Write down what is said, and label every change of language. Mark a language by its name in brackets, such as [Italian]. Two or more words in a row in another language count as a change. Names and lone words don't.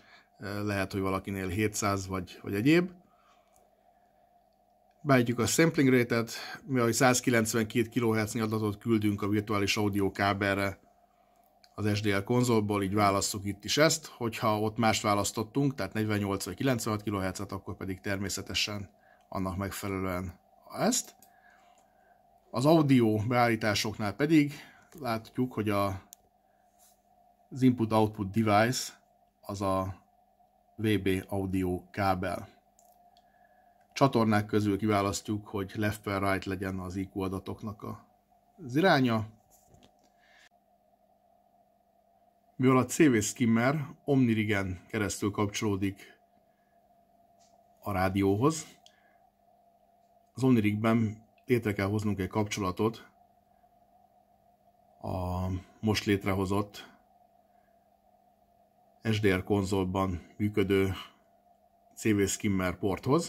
[Hungarian] Lehet, hogy valakinél 700 vagy egyéb. Beállítjuk a [English] sampling rate- [Hungarian] et, mivel 192 kHz-nyi adatot küldünk a virtuális audio kábelre az SDL konzolból, így válasszuk itt is ezt. Hogyha ott mást választottunk, tehát 48 vagy 96 kHz-et, akkor pedig természetesen annak megfelelően ezt. Az audio beállításoknál pedig látjuk, hogy az [English] input-output device [Hungarian] az a VB audio kábel. Csatornák közül kiválasztjuk, hogy left per right legyen az IQ adatoknak az iránya. Mivel a CV Skimmer OmniRigen keresztül kapcsolódik a rádióhoz, az OmniRigben létre kell hoznunk egy kapcsolatot a most létrehozott SDR konzolban működő CV Skimmer porthoz.